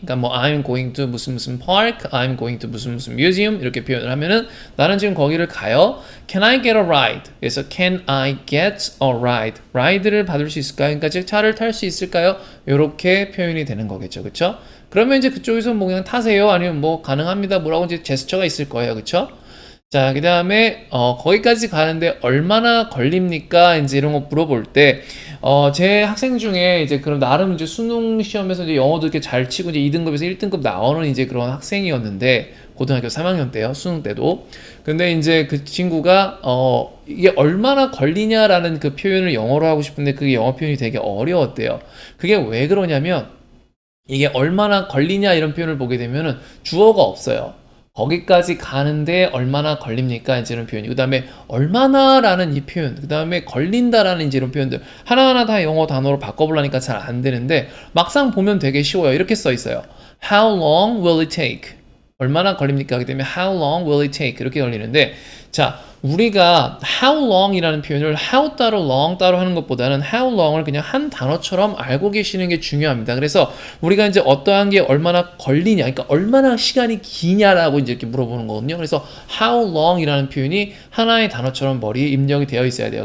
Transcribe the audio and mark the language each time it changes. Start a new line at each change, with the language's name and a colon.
Korean: 그러니까 뭐
English: I'm going to
Korean: 무슨 park, I'm going to 무슨 museum 이렇게 표현을 하면은 나는 지금 거기를 가요.
English: Can I get a ride?
Korean: 그래서
English: Can I get a ride?
Korean: ride를 받을 수 있을까요? 그러니까 즉 차를 탈 수 있을까요? 이렇게 표현이 되는 거겠죠, 그렇죠? 그러면 이제 그쪽에서 뭐 그냥 타세요, 아니면 뭐 가능합니다, 뭐라고 이제 제스처가 있을 거예요, 그렇죠? 자, 그 다음에 거기까지 가는데 얼마나 걸립니까? 이제 이런 거 물어볼 때 제 학생 중에 이제 그럼 나름 이제 수능 시험에서 이제 영어도 이렇게 잘 치고 이제 2등급에서 1등급 나오는 이제 그런 학생이었는데 고등학교 3학년 때요, 수능 때도. 근데 이제 그 친구가 이게 얼마나 걸리냐라는 그 표현을 영어로 하고 싶은데 그게 영어 표현이 되게 어려웠대요. 그게 왜 그러냐면 이게 얼마나 걸리냐 이런 표현을 보게 되면은 주어가 없어요. 거기까지 가는데 얼마나 걸립니까? 이제 이런 표현이. 그 다음에 얼마나라는 이 표현. 그 다음에 걸린다라는 이제 이런 표현들. 하나하나 다 영어 단어로 바꿔보려니까 잘 안 되는데 막상 보면 되게 쉬워요. 이렇게 써 있어요.
English: How long will it take?
Korean: 얼마나 걸립니까? 하기 때문에
English: how long will it take?
Korean: 이렇게 걸리는데 자, 우리가 how long이라는 표현을 how 따로 long 따로 하는 것보다는 how long을 그냥 한 단어처럼 알고 계시는 게 중요합니다. 그래서 우리가 이제 어떠한 게 얼마나 걸리냐, 그러니까 얼마나 시간이 기냐라고 이제 이렇게 물어보는 거거든요. 그래서 how long이라는 표현이 하나의 단어처럼 머리에 입력이 되어 있어야 돼요.